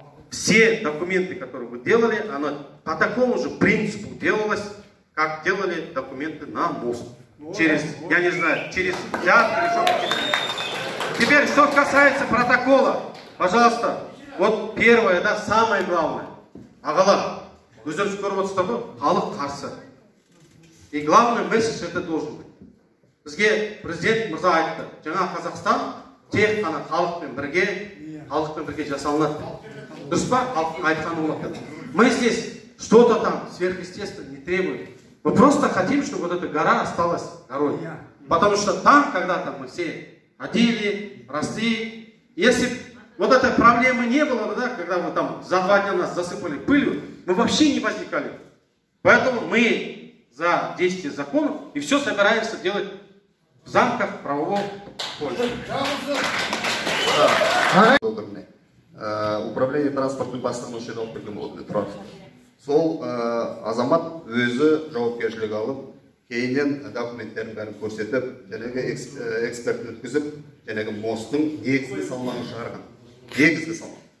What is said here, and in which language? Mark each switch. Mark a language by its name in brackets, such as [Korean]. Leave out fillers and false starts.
[Russian] Все документы, которые вы делали, оно по такому же принципу делалось, как делали документы на мост. Через, я не знаю, через театр или что-то. Теперь, что касается протокола, пожалуйста, вот первое, да, самое главное. [Kazakh] Ағалар, өздеріңіз көріп отырсыздар ғой, халық қарсы. [Russian] И главный месседж это должен быть. [Kazakh] Бізге президент мырза айтты, жаңа Қазақстан тек қана халықпен бірге жасалынады. Дұрыс па? Халықтың айтқаны болады. [Russian] Мы здесь что-то там сверхъестественное не требуем. Мы просто хотим, чтобы вот эта гора осталась горой. Потому что там когда-то мы все ходили, росли. Если вот этой проблемы не было, да, когда вы там за 2 дня нас засыпали пылью, мы вообще не возникали. Поэтому мы за действие законов и все собираемся делать в замках правового поля. Управление транспортной [Kazakh] басқармасы алып келген болатын тұрады. Сол азамат өзі жауапкершілік алып, кейіннен документтерін бәрін көрсетіп, жәнегі эксперт өткізіп, жәнегі мосттың негізгі салмағын шығарған. Негізгі салмақ.